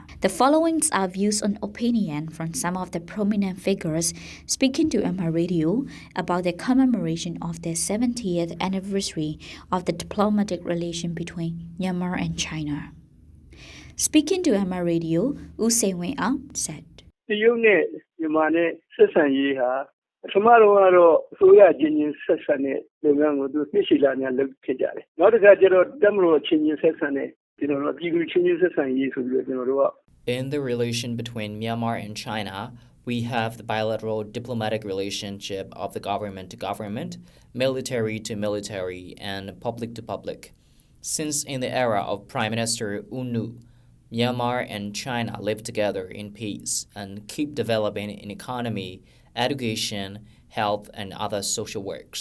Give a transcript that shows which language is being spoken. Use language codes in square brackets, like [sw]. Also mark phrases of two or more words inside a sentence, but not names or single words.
[en] The following are views and opinion from some of the prominent figures speaking to MI Radio about the commemoration of the 70th anniversary of the diplomatic relation between Myanmar and China. Speaking to MI Radio, U Se Wen said, [my] တရုတ်နဲ့မြန်မာနဲ့ဆက်ဆံရေးဟာပထမတော့ကတော့အစိုးရချင်းချင်းဆက်ဆံတဲ့လုပ်ငန်းကိုသူသိရှိလာများလုပ်ဖြစ်ကြတယ်။နောက်တစ်ခါကျတော့တပ်မတော်ချင်းချင်းဆက်ဆံတဲ့ကျွန်တော်တို့ပြည်သူချင်းချင်းဆက်ဆံရေးဆိုပြီးတော့ကျွန်တော်တို့က [en] In the relation between Myanmar and China, we have the bilateral diplomatic relationship of the government to government, military to military, and public to public. Since in the era of Prime Minister U Nu, Myanmar and China live together in peace and keep developing in economy, education, health, and other social works.